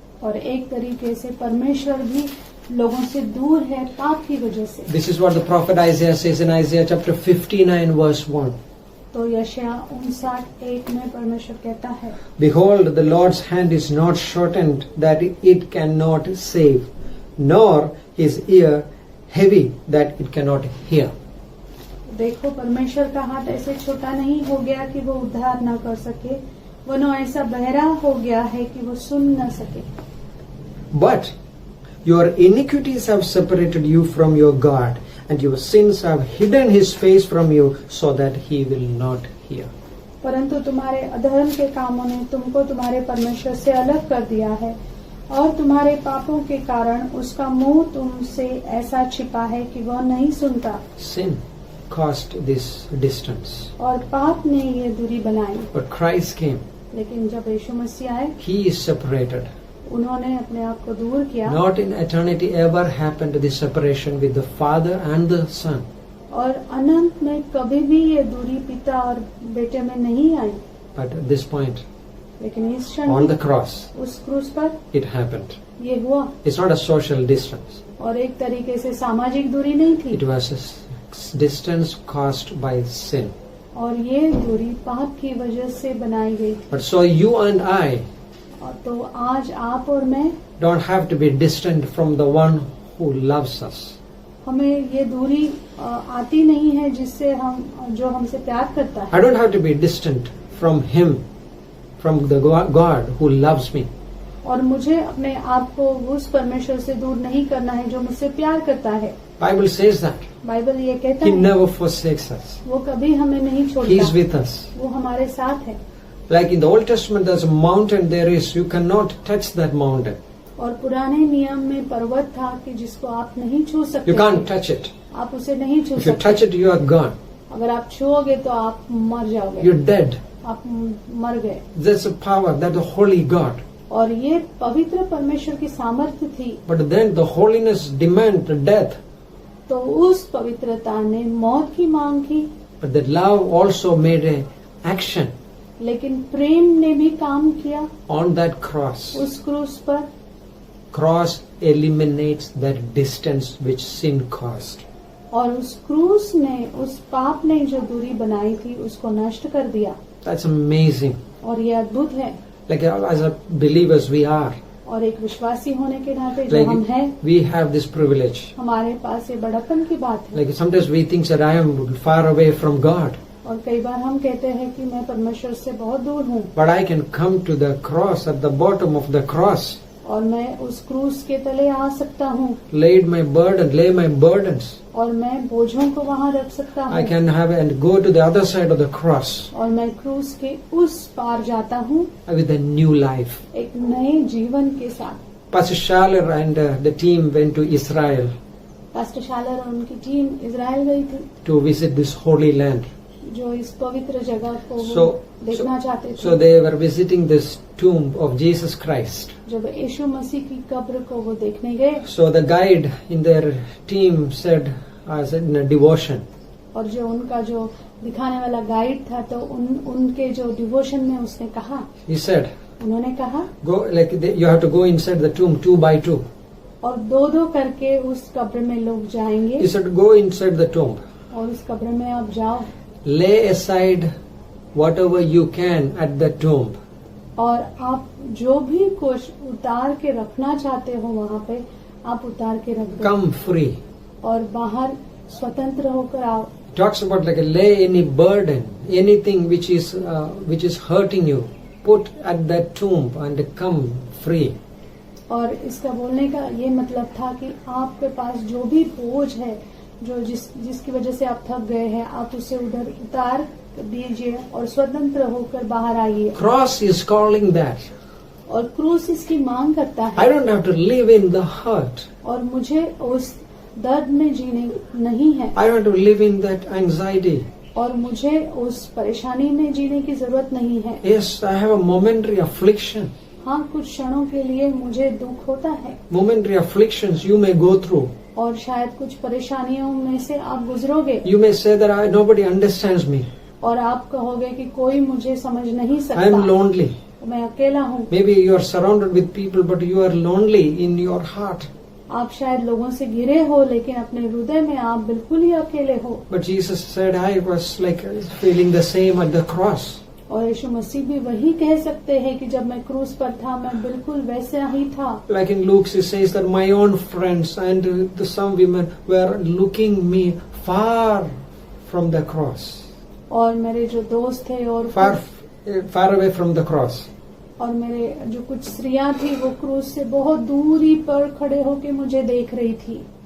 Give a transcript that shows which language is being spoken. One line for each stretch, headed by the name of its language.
Hindi: और एक तरीके से परमेश्वर भी लोगों से दूर है पाप की वजह से.
English: This is what the prophet Isaiah says in Isaiah chapter 59 verse 1.
Hindi: तो यशायाह 59:1 में परमेश्वर कहता है,
English: Behold, the Lord's hand is not shortened that it cannot save, nor his ear heavy that it cannot hear.
Hindi: देखो परमेश्वर का हाथ ऐसे छोटा नहीं हो गया कि वो उद्धार न कर सके, वनो ऐसा बहरा हो गया है कि वो सुन न सके.
English: But your iniquities have separated you from your God, and your sins have hidden his face from you so that he will not hear.
Hindi: परंतु तुम्हारे अधर्म के कामों ने तुमको तुम्हारे परमेश्वर से अलग कर दिया है, और तुम्हारे पापों के कारण उसका मुंह तुमसे ऐसा छिपा है कि वह नहीं सुनता.
English: Sin caused this distance.
Hindi: और पाप ने ये दूरी बनाई.
English: But Christ came.
Hindi: लेकिन जब यीशु मसीह आए,
English: He is separated.
Hindi: उन्होंने अपने आप को दूर किया.
English: Not in eternity ever happened this separation with the Father and the Son.
Hindi: और अनंत में कभी भी ये दूरी पिता और बेटे में नहीं आई.
English: But at this point,
Hindi: लेकिन इस क्षण
English: on the cross,
Hindi: उस क्रूस पर
English: it happened.
Hindi: ये हुआ.
English: It's not a social distance.
Hindi: और एक तरीके से सामाजिक दूरी नहीं थी,
English: It was a distance caused by sin.
Hindi: और ये दूरी पाप की वजह से बनाई गई थी।
English: But so you and I
Hindi: और तो आज आप और मैं,
English: don't have to be distant from the one who loves us.
Hindi: हमें ये दूरी आती नहीं है जिससे जो हमसे प्यार करता है।
English: I don't have to be distant from him, from the God who loves me.
Hindi: और मुझे अपने आप को उस परमेश्वर से दूर नहीं करना है जो मुझसे प्यार करता है।
English: Bible says that.
Hindi: बाइबल ये कहता
English: He
Hindi: है
English: never forsakes us.
Hindi: वो कभी हमें नहीं
English: He is
Hindi: छोड़ता,
English: with us.
Hindi: वो हमारे साथ है।
English: Like in the Old Testament, there's a mountain there is, you cannot touch that mountain.
Hindi: और पुराने नियम में पर्वत था कि जिसको आप नहीं छू सकते,
English: You can't touch it.
Hindi: आप उसे नहीं छू
English: If you
Hindi: सकते।
English: touch it, you are gone.
Hindi: अगर आप छुओगे तो आप मर जाओगे,
English: You're dead.
Hindi: आप मर गए।
English: That's a power, that's a holy God.
Hindi: और ये पवित्र परमेश्वर की सामर्थ्य थी,
English: But then the holiness demand death.
Hindi: तो उस पवित्रता ने मौत की मांग की।
English: But the love also made a action
Hindi: लेकिन प्रेम ने भी काम किया
English: on that cross.
Hindi: उस क्रूस पर।
English: Cross eliminates that distance which sin caused.
Hindi: और उस क्रूस ने, उस पाप ने जो दूरी बनाई थी उसको नष्ट कर दिया।
English: That's amazing.
Hindi: और ये अद्भुत है।
English: Like as a believers we are.
Hindi: और एक विश्वासी होने के नाते जो हम हैं,
English: Like we have this privilege.
Hindi: हमारे पास ये बड़प्पन की बात है।
English: Like sometimes we think that I am far away from God.
Hindi: और कई बार हम कहते हैं कि मैं परमेश्वर से बहुत दूर हूँ,
English: But I can come to the cross, at the bottom of the cross,
Hindi: और मैं उस क्रूस के तले आ सकता हूँ,
English: lay my burdens.
Hindi: और मैं बोझों को वहाँ रख सकता
English: I
Hindi: हूँ,
English: can have and go to the other side of the cross
Hindi: और मैं क्रूस के उस पार जाता हूँ
English: with a new life.
Hindi: एक नए जीवन के साथ।
English: Pastor Schaller and the team went to Israel
Hindi: pastor शालर और उनकी टीम इजराइल गई थी,
English: to visit this holy land.
Hindi: जो इस पवित्र जगह को वो
English: So,
Hindi: देखना चाहते
English: so
Hindi: थे।
English: they were visiting this tomb of Jesus Christ.
Hindi: जब यीशु मसीह की कब्र को वो देखने गए,
English: So the guide in their team said, as in a devotion,
Hindi: और जो उनका जो दिखाने वाला गाइड था, तो उनके जो डिवोशन में उसने कहा,
English: he said,
Hindi: उन्होंने कहा,
English: go you have to go inside the tomb 2 by 2.
Hindi: और दो दो करके उस कब्र में लोग जाएंगे,
English: He said, go inside the tomb.
Hindi: और उस कब्र में आप जाओ,
English: Lay aside whatever you can at the tomb.
Hindi: और आप जो भी कुछ उतार के रखना चाहते हो वहाँ पे आप उतार के रख दो.
English: Come free.
Hindi: और बाहर स्वतंत्र होकर आओ.
English: Talks about like lay any burden, anything which is hurting you, put at that tomb and come free.
Hindi: और इसका बोलने का ये मतलब था कि आपके पास जो भी बोझ है, जो जिसकी वजह से आप थक गए हैं, आप उसे उधर उतार दीजिए और स्वतंत्र होकर बाहर आइए.
English: Cross is calling that.
Hindi: और क्रूस इसकी मांग करता है.
English: I don't have to live in the hurt.
Hindi: और मुझे उस दर्द में जीने नहीं है.
English: I don't have to live in that anxiety.
Hindi: और मुझे उस परेशानी में जीने की जरूरत नहीं है.
English: Yes, I have a momentary affliction.
Hindi: हाँ, कुछ क्षणों के लिए मुझे दुख होता है.
English: Momentary afflictions you may go through.
Hindi: और शायद कुछ परेशानियों में से आप गुजरोगे.
English: You may say that nobody understands me.
Hindi: और आप कहोगे कि कोई मुझे समझ नहीं सकता.
English: I am lonely.
Hindi: मैं अकेला हूँ.
English: Maybe you are surrounded with people, but you are lonely in your heart.
Hindi: आप शायद लोगों से घिरे हो, लेकिन अपने हृदय में आप बिल्कुल ही अकेले हो.
English: But Jesus said, I was like feeling the same at the cross.
Hindi: और यीशु मसीह भी वही कह सकते हैं कि जब मैं क्रूस पर था, मैं बिल्कुल वैसा ही था.
English: Like in Luke, he says that my own friends and some women were looking me far from the cross.
Hindi: और मेरे जो दोस्त थे और
English: Far away from the cross.
Hindi: और मेरे जो कुछ स्त्रियां थी, वो क्रूस से बहुत दूरी पर खड़े होके मुझे देख रही थी.